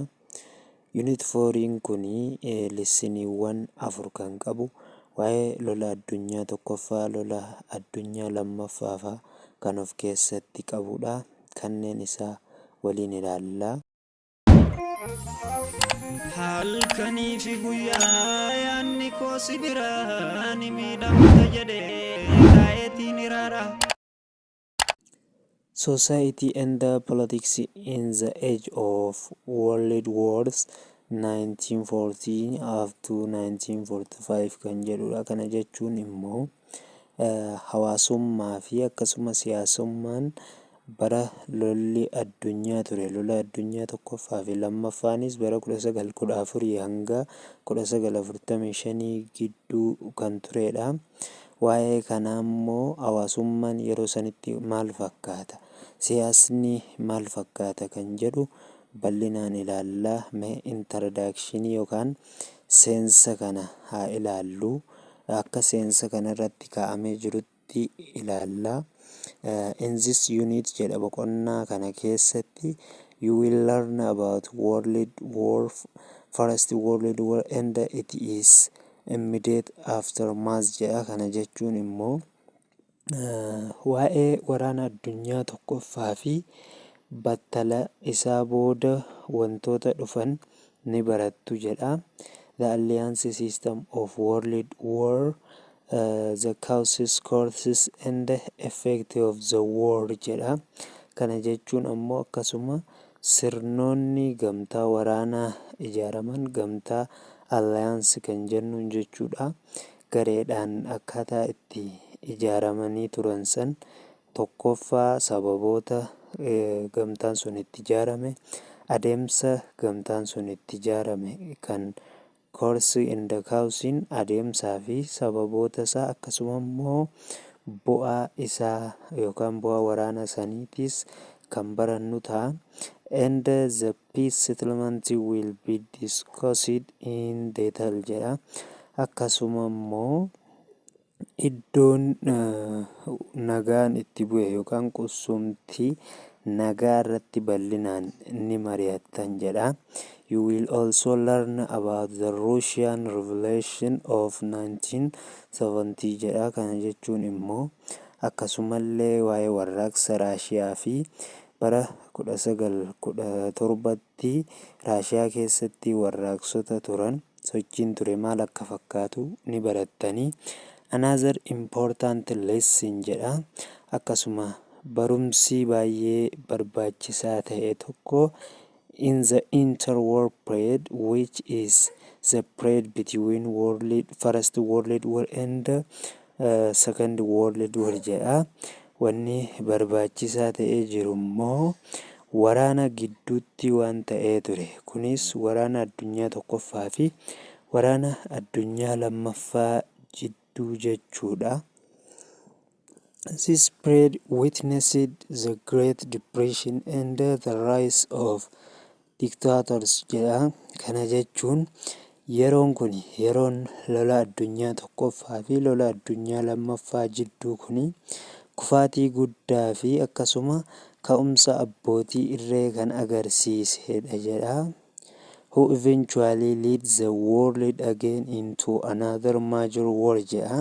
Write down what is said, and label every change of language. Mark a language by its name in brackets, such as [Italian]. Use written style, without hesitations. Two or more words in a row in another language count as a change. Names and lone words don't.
[Oromo] Unit 4 kunii lessiniiwwan 4 kan qabu waa'ee lola addunyaa tokkoffaa, lola addunyaa lammaffaa kan of keessatti qabudha. Kanneen isaa waliin ilaallaa. Halkanii fi guyyaa yaanni koo si biraa ni miidhamta jedhee taa'eetiin iraara. [English] Society and Politics in the Age of World Wars 1914 up to 1945 [Oromo] kan jedhudha. Kana jechuun immoo hawaasummaa fi akkasuma siyaasummaan bara lolli addunyaa ture. Lola addunyaa tokkoffaa fi lammaffaanis bara 1914 hanga 1945 gidduu kan turedha. Waa'ee kanaa immoo hawaasummaan yeroo sanitti maal fakkaata, siyaasni maal fakkaata kan jedhu bal'inaan ilaallaa. Mee introdakshinii yookaan seensa kana haa ilaallu. Akka seensa kana irratti kaa'amee jirutti ilaallaa. [English] In this unit [Oromo] jedha boqonnaa kana keessatti [English] you will learn about First World War and it is immediate aftermath jedha. [Oromo] Kana jechuun immoo waa'ee waraana addunyaa tokkoffaa fi battala isaa booda wantoota dhufan ni barattu jedha. [English] The Alliance System of World War, the causes, courses and the effect of the war jedha. [Oromo] Kana jechuun ammoo akkasuma sirnoonni gamtaa waraanaa ijaaraman, gamtaa alliance kan jennuun jechuudha. Gareedhaan akkaataa itti ijaaramanii turan san, tokkoffaa sababoota gamtaan sun itti ijaarame, adeemsa gamtaan sun itti ijaarame kan [English] course and causein [Oromo] adeemsaa fi sababoota isaa, akkasuma immoo bu'aa isaa yookaan bu'aa waraana saniitis kan barannu ta'a. [English] And the peace settlement will be discussed in detail jedha. [Oromo] Akkasuma immoo iddoon nagaan itti bu'e yookaan qubsumti nagaa irratti bal'inaan ni mari'attan jedha. [English] You will also learn about the Russian Revolution of 1970 jedha. [Oromo] Kana jechuun immoo akkasumallee waa'ee warraaqsa Raashiyaa fi bara 1917tti Raashiyaa keessatti warraaqsota turan, sochiin ture maal akka fakkaatu ni barattanii. [English] Another important lesson jedha. [Oromo] Akkasuma barumsi baay'ee barbaachisaa ta'e tokko [English] in the interwar period, which is the period between First World War and Second World War jedha. [Oromo] Wanni barbaachisaa ta'ee jiru immoo waraana gidduutti waan ta'ee ture. Kunis waraana addunyaa tokkoffaa fi waraana addunyaa lammaffaa jidduu jechuudha. [English] This period witnessed the Great Depression and the rise of dictators jedha. [Oromo] Kana jechuun yeroon kun yeroon lola addunyaa tokkoffaa fi lola addunyaa lammaffaa jidduu kuni kufaatii guddaa fi akkasuma ka'umsa abbootii irree kan agarsiisedha jedha. [English] Who eventually lead the world again into another major war jedha.